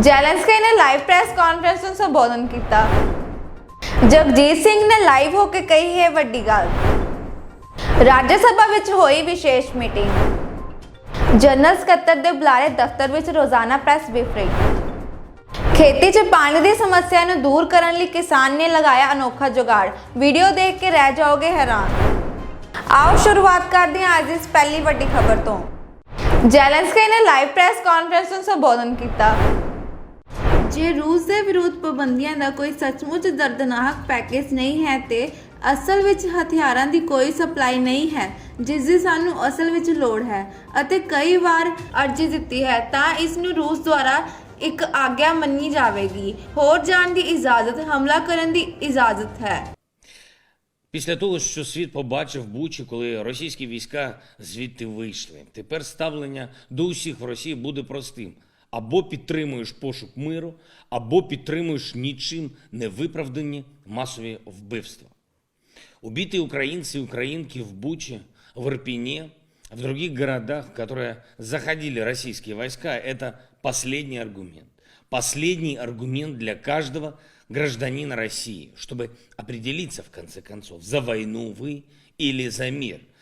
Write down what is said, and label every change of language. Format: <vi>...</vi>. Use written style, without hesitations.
<pa>Zelensky ਨੇ live press conference ਨੂੰ ਸੰਬੋਧਨ ਕੀਤਾ। ਜਗਜੀਤ ਸਿੰਘ ਨੇ ਲਾਈਵ ਹੋ ਕੇ ਕਹੀ ਹੈ ਵੱਡੀ ਗੱਲ। ਰਾਜ ਸਭਾ ਵਿੱਚ ਹੋਈ ਵਿਸ਼ੇਸ਼ ਮੀਟਿੰਗ। ਜਨਰਲ ਸਕੱਤਰ ਦੇ ਬੁਲਾਰੇ ਦਫ਼ਤਰ ਵਿੱਚ ਰੋਜ਼ਾਨਾ ਪ੍ਰੈਸ ਬਰੀਫਿੰਗ। ਖੇਤੀ 'ਚ ਪਾਣੀ ਦੀ ਸਮੱਸਿਆ ਨੂੰ ਦੂਰ ਕਰਨ ਲਈ ਕਿਸਾਨ ਨੇ ਲਗਾਇਆ ਅਨੋਖਾ ਜੁਗਾੜ। ਵੀਡੀਓ ਦੇਖ ਕੇ ਰਹਿ ਜਾਓਗੇ ਹੈਰਾਨ।</pa> <hi>आओ शुरुआत करते हैं आज इस पहली वड्डी खबर तो।</hi> <pa>ਜ਼ੈਲੈਂਸਕੀ</pa> <hi>ने लाइव प्रेस कॉन्फ्रेंस</hi> <pa>ਨੂੰ ਸੰਬੋਧਨ ਕੀਤਾ। ਜੇ ਰੂਸ ਦੇ ਵਿਰੁੱਧ ਪਾਬੰਦੀਆਂ ਦਾ ਕੋਈ ਸੱਚਮੁੱਚ ਦਰਦਨਾਕ ਪੈਕੇਜ ਨਹੀਂ ਹੈ ਤੇ ਅਸਲ ਵਿੱਚ ਹਥਿਆਰਾਂ ਦੀ ਕੋਈ ਸਪਲਾਈ ਨਹੀਂ ਹੈ ਜਿਸ ਦੀ ਸਾਨੂੰ ਅਸਲ ਵਿੱਚ ਲੋੜ ਹੈ ਅਤੇ ਕਈ ਵਾਰ ਅਰਜ਼ੀ ਦਿੱਤੀ ਹੈ ਤਾਂ ਇਸ ਨੂੰ ਰੂਸ ਦੁਆਰਾ ਇੱਕ ਆਗਿਆ ਮੰਨੀ ਜਾਵੇਗੀ। ਹੋਰ ਜਾਣ ਦੀ ਇਜਾਜ਼ਤ, ਹਮਲਾ ਕਰਨ ਦੀ ਇਜਾਜ਼ਤ ਹੈ।</pa> <uk>Після того, що світ побачив Бучі, коли російські війська звідти вийшли, тепер ставлення до усіх в Росії буде простим. Або підтримуєш пошук миру, або підтримуєш нічим не виправдані масові вбивства.</uk> <ru>Убитые украинцы и украинки в Буче, в Ирпене, в других городах, в которые заходили российские войска, это последний аргумент. Последний аргумент для каждого гражданина России, чтобы определиться, в конце концов, за войну вы или за мир.</ru>